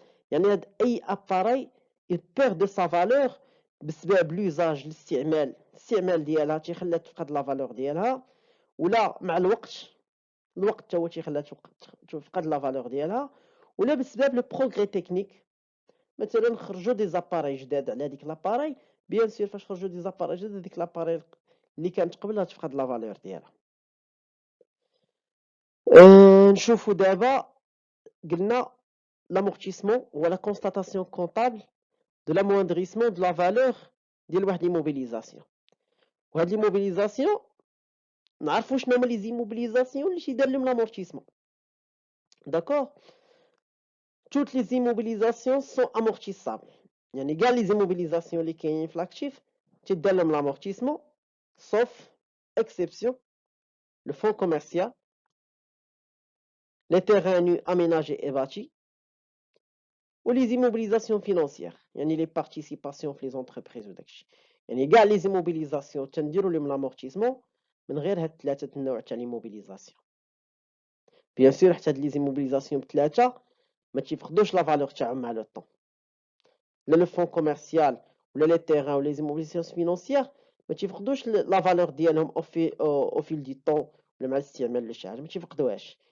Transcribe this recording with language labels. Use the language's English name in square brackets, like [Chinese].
[Arabic] يعني هاد اي اباراي [French] il perd de sa valeur [Arabic] بسبب لوزاج الاستعمال ديالها تيخليها تفقد لا فالور ديالها، ولا مع الوقت حتى هو تيخليها تفقد لا فالور ديالها، ولا بسبب لو بروغري تكنيك. مثلا خرجوا دي زاباراي جداد على هذيك لاباراي، بيان سور فاش خرجوا دي زاباراي جداد هذيك لاباراي اللي كانت قبلها تفقد لا فالور ديالها. نشوفوا دابا قلنا [French] l'amortissement ou la constatation comptable de l'amoindrissement de la valeur [Arabic] ديال واحد [French] l'immobilisation. [Arabic] وهاد l'immobilisation نعرفوا شنو هما لي زيموبيليزاسيون اللي تيدار لهم l'amortissement. [French] D'accord. Toutes les immobilisations sont amortissables. [Arabic] يعني كاع لي زيموبيليزاسيون اللي كاينين في لاكتيف تيدار لهم [French] l'amortissement sauf exception le fonds commercial, les terrains nus aménagés et bâtis ou les immobilisations financières. [Arabic] يعني les participations في les entreprises وداكشي. يعني كاع لي زيموبيليزاسيون تنديروا لهم لامورتيسمون من غير هاد ثلاثه النوع تاع ليموبيليزاسيون. بيان سور حتى هاد لي زيموبيليزاسيون بثلاثه ما تيفقدوش لا فالور تاعهم مع لو طون. لا لو فون كوميرسيال ولا لي تيران ولا لي زيموبيليزاسيون فينانسيير ما تيفقدوش لا فالور ديالهم او فيل دي طون ولا مع الاستعمال ولا شي حاجه ما تيفقدوهاش.